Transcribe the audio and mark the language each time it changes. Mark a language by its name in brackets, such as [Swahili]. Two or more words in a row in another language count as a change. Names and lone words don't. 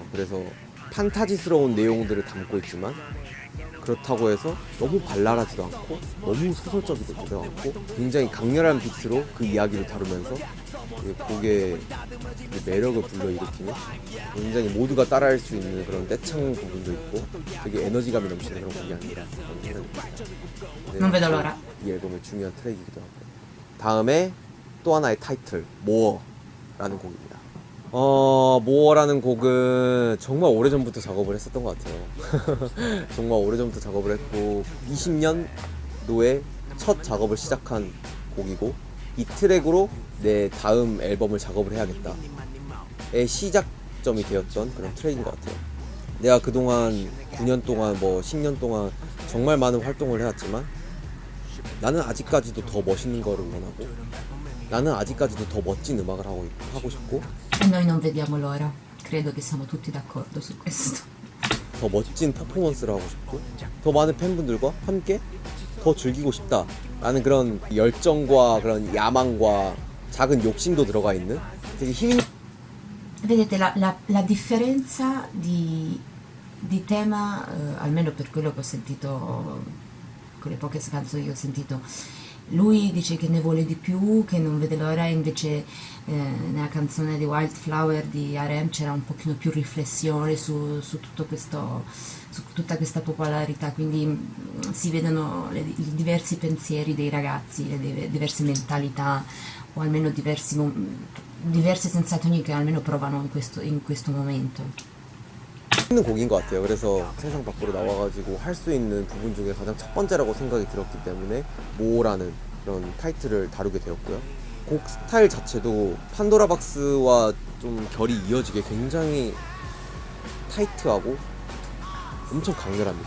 [Korean] 그래서 판타지스러운 내용들을 담고 있지만 그렇다고 해서 너무 발랄하지도 않고 너무 소설적이지도 않고 굉장히 강렬한 비트로 그 이야기를 다루면서 그 곡의 그 매력을 불러일으키는 굉장히 모두가 따라할 수 있는 그런 떼창 부분도 있고 되게 에너지감이 넘치는 그런 곡이 아닌가 그런 생각이 듭니다. [Italian] Non vedo l'ora. [Korean] 이 앨범의 중요한 트랙이기도 하고 다음에 또 하나의 타이틀 모어라는 곡입니다. 모어라는 곡은 정말 오래전부터 작업을 했었던 것 같아요. 정말 오래전부터 작업을 했고 20년도에 첫 작업을 시작한 곡이고 이 트랙으로 내 다음 앨범을 작업을 해야겠다의 시작점이 되었던 그런 트랙인 것 같아요. 내가 그동안 9년 동안 뭐 10년 동안 정말 많은 활동을 해왔지만 나는 아직까지도 더 멋있는 거를 원하고 나는 아직까지도 더 멋진 음악을 하고 싶고 [Italian] E noi non vediamo l'ora. Credo che siamo tutti d'accordo su questo. [Korean] 더 멋진 퍼포먼스를 하고 싶고 더 많은 팬분들과 함께 더 즐기고 싶다라는 그런 열정과 그런 야망과 작은 욕심도 들어가 있는 되게 힘있는 [Italian] Vedete, la differenza di di tema, almeno per quello che ho sentito, con le poche canzoni che ho sentito, lui dice che ne vuole di più, che non vede l'ora, invece nella canzone di Wildflower di R.E.M. c'era un pochino più riflessione su tutto questo, su tutta questa popolarità, quindi si vedono i diversi pensieri dei ragazzi, le diverse mentalità o almeno diverse sensazioni che almeno provano in questo momento. [Korean] 있는 곡인 것 같아요. 그래서 세상 밖으로 나와가지고 할 수 있는 부분 중에 가장 첫 번째라고 생각이 들었기 때문에 모라는 그런 타이틀을 다루게 되었고요. 곡 스타일 자체도 판도라 박스와 좀 결이 이어지게 굉장히 타이트하고 엄청 강렬합니다.